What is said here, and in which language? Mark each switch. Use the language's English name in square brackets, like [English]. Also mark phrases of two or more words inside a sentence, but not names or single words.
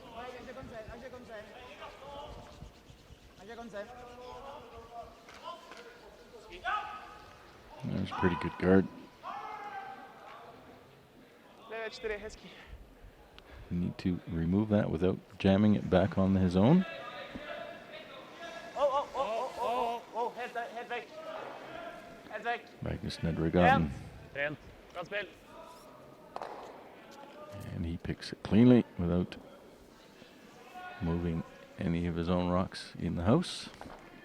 [English] There's a pretty good guard. [Czech] Lever 4, hezký. [English] You need to remove that without jamming it back on his own. [Norwegian] Helt vekk. Helt vekk. Magnus Nedregaten. Rent. Bra spill. [English] And he picks it cleanly without moving any of his own rocks in the house.